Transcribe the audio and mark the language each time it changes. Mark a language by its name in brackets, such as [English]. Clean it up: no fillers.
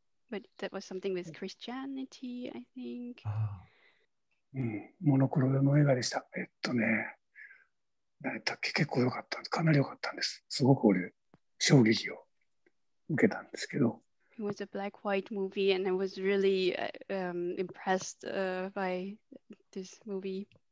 [English] But that was something with Christianity, I think. [Japanese] モノクロの映画でした。何だっけ、結構良かった。かなり良かったんです。すごく俺、衝撃を受けたんですけど。 [English] It was a black-white movie, and I was really impressed by this movie.